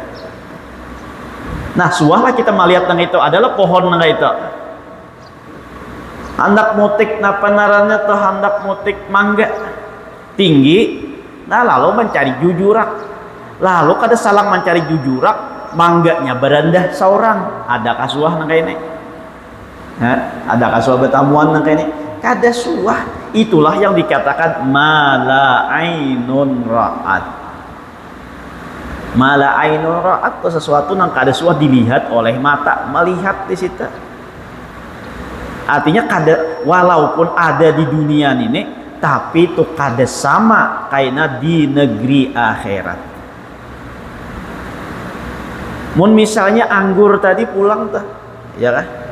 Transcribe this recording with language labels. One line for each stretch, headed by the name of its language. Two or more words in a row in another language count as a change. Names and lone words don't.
Banjar: Nah suahlah kita melihat nang itu adalah pohon nang itu hendak mutik, nah penarannya tuh hendak mutik mangga tinggi, nah lalu mencari jujurak, lalu kada salang mencari jujurak, mangganya berandah saurang, ada kasuah nang kayak ini. Ada kasuah betamuan nang kayak ini, kada suah. Itulah yang dikatakan
Arabic: ما لا عين رأت. ما لا عين رأت
Banjar: itu sesuatu yang kada suah dilihat oleh mata, melihat di situ. Artinya kada, walaupun ada di dunia ini, tapi itu kada sama kayak di negeri akhirat. Mun misalnya anggur tadi pulang tuh, ya kan?